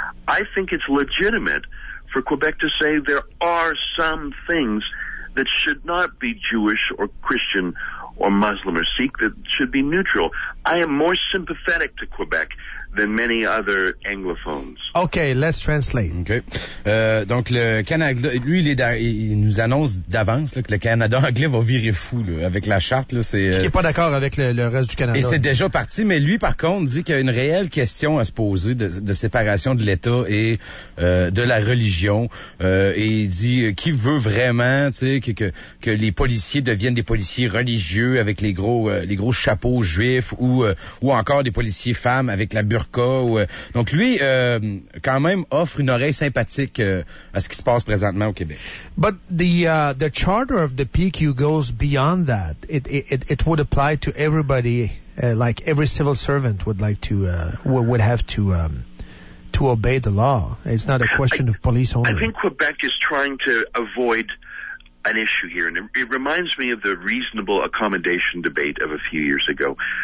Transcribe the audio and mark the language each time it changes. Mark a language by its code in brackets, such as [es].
[en] I think it's legitimate for Quebec to say there are some things that should not be Jewish or Christian or Muslim or Sikh, that should be neutral. I am more sympathetic to Quebec than many other anglophones. Okay, let's translate. Okay. [fr] Donc le Canada, lui, il nous annonce d'avance là, que le Canada anglais va virer fou là, avec la charte. Là, c'est. Qui est pas d'accord avec le reste du Canada. Et c'est déjà parti, mais lui, par contre, dit qu'il y a une réelle question à se poser de séparation de l'État et de la religion. Et il dit qui veut vraiment, tu sais, que les policiers deviennent des policiers religieux avec les gros chapeaux juifs ou encore des policiers femmes avec la burqa. Donc lui, quand même, offre une oreille sympathique à ce qui se passe présentement au Québec. [en] But the charter of the PQ goes beyond that. It would apply to everybody, like every civil servant would have to obey the law. It's not a question of police only. I think Quebec is trying to avoid an issue here, and it reminds me of the reasonable accommodation debate of a few years ago.